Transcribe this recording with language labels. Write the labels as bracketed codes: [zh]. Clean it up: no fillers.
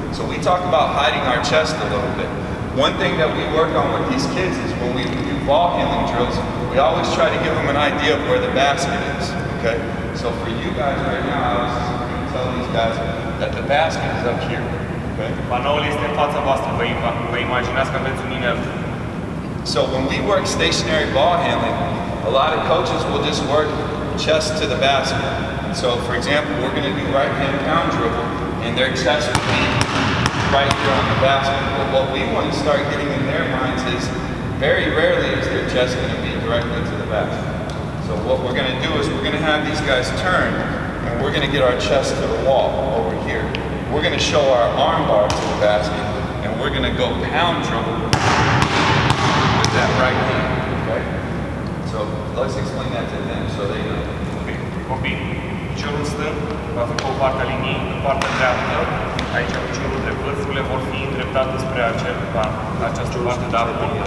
[en] So we talk about hiding our chest a little bit. One thing that we work on with these kids is when we do ball handling drills, we always try to give them an idea of where the basket is, okay? So for you guys right now, I was going to tell these guys that the basket is up here, okay? [ro] Panoul este în fața voastră, vă imaginați că aveți un inel. [en] So when we work stationary ball handling, a lot of coaches will just work chest to the basket. And so for example, we're going to do right hand pound dribble, and their chest will be right here on the basket. But what we want to start getting in their minds is very rarely is their chest going to be directly to the basket. So what we're going to do is we're going to have these guys turn, and we're going to get our chest to the wall over here. We're going to show our arm bar to the basket, and we're going to go pound dribble with that right hand, okay? So let's explain that to them so they know. [ro] Copii, piciorul stâng va fi pe o parte a liniei, în partea dreaptă, aici piciorul drept, vârfurile vor fi îndreptate spre această parte de apă.